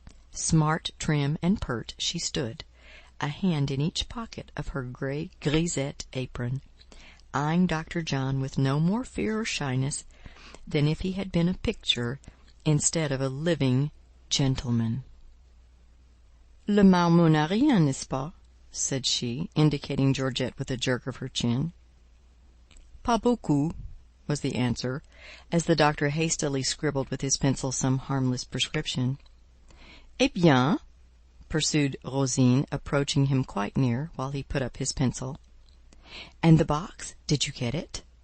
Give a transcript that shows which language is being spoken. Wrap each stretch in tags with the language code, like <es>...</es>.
<en>Smart, trim, and pert she stood, a hand in each pocket of her grey grisette apron, eyeing Dr. John with no more fear or shyness than if he had been a picture instead of a living gentleman.</en> <fr>"Le marmot n'a rien, n'est-ce pas?"</fr> <en>said she, indicating Georgette with a jerk of her chin.</en> <fr>"Pas beaucoup,"</fr> <en>was the answer, as the doctor hastily scribbled with his pencil some harmless prescription.</en> <fr>"Eh bien,"</fr> <en>pursued Rosine, approaching him quite near while he put up his pencil. "And the box? Did you get it?</en>